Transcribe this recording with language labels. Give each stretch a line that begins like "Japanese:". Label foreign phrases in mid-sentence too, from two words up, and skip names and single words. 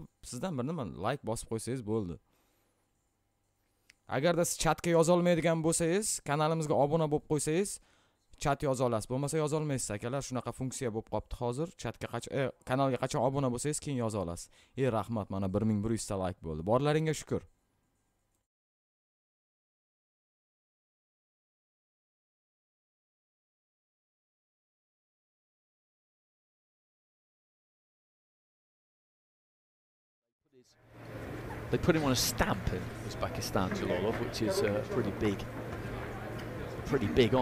Uzbek: Sizdan bir nima like bosib qo'ysangiz bo'ldi. Agarda siz chatga yoza olmaydigan bo'lsangiz, kanalimizga obuna bo'lib qo'ysangiz, chat yoza olasiz. Bo'lmasa yoza olmaysiz akalar. Shunaqa funksiya bo'lib qopti hozir. Chatga kanalga qachon obuna bo'lsangiz, keyin yoza olasiz. Rahmat, mana 1100 ta like bo'ldi. Borlaringga shukr.
English: They put him on a stamp in Uzbekistan, Jalolov, which is pretty big honour.